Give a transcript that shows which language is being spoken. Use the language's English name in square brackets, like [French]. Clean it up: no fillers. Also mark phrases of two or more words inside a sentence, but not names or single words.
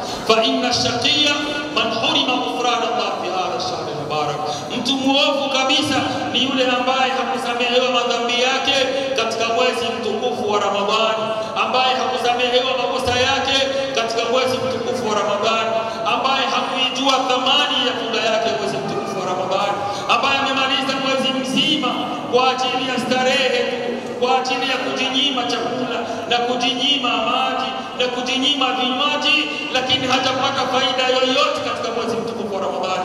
[Arabic] فإن الشقي من حرم غفران الله في هذا الشهر المبارك. [Swahili] Mtu muovu kabisa ni yule ambaye hakusamehewa madhambi yake katika mwezi mtukufu wa Ramadhani, ambaye hakusamehewa makosa yake katika mwezi mtukufu wa Ramadhani, ambaye hakuijua thamani ya funga yake mwezi mtukufu wa Ramadhani, ambaye amemaliza mwezi mzima kwa ajili ya starehe, kwa ajili ya kujinyima chakula na kujinyima maji na kujinyima vinywaji, lakini hajapata faida yoyote katika mwezi mtukufu wa Ramadhani.